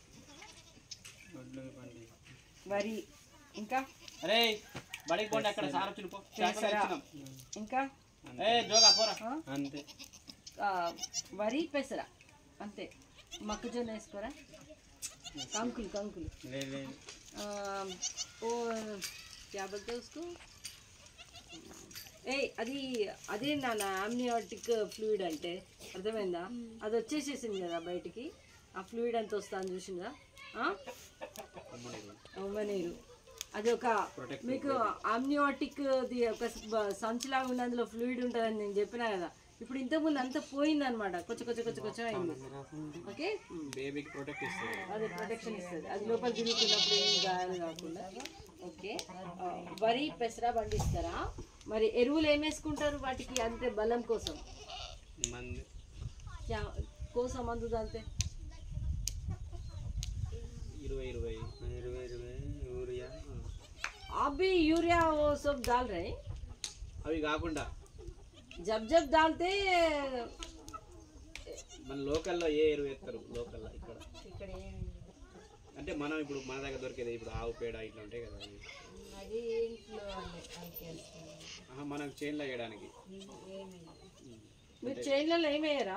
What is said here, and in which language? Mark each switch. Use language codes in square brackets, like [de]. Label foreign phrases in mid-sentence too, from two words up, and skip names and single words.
[te] వరి ఇంకా ఇంకా వరి పెసర అంతే. మొక్కజొన్న వేసుకోరా? కంకులు [hi] क्या बोलते हैं उसको? [te] అదే నాన్న [en] amniotic fluid [te] అంటే అర్థమైందా? అది వచ్చేసేసింది కదా బయటికి. ఆ ఫ్లూయిడ్ అంత వస్తుంది చూసిందా? ఉమ్మనీరు అది ఒక మీకు ఆమ్నియాటిక్ ఒక సంచిలాగా ఉండి అందులో ఫ్లూయిడ్ ఉంటుందని నేను చెప్పినా కదా. ఇప్పుడు ఇంతకుముందు అంతా పోయింది అనమాట, కొంచెం అయింది. ఓకే, అది ప్రొటెక్షన్ ఇస్తుంది. అది లోపల తిరుగుతున్నప్పుడు ఏం గాయాలు కాకుండా. ఓకే, వరి పెసర పండిస్తారా? మరి ఎరువులు ఏం వేసుకుంటారు వాటికి? అంతే బలం కోసం మందు అంతే. 20 [hi] आप भी यूरिया वो सब डाल रहे हैं? [te] అవి కాకుండా [hi] जब डालते [te] మన లోకల్లో ఏ ఎరువు వేస్తారు? లోకల్లో ఇక్కడ అంటే మనం ఇప్పుడు మన దగ్గర దొరికేది ఇప్పుడు ఆవు పేడ ఇట్లా ఉంటాయి కదా, మనం చేన్లో వేయడానికి. మీరు చేన్లలో ఏమయ్యారా?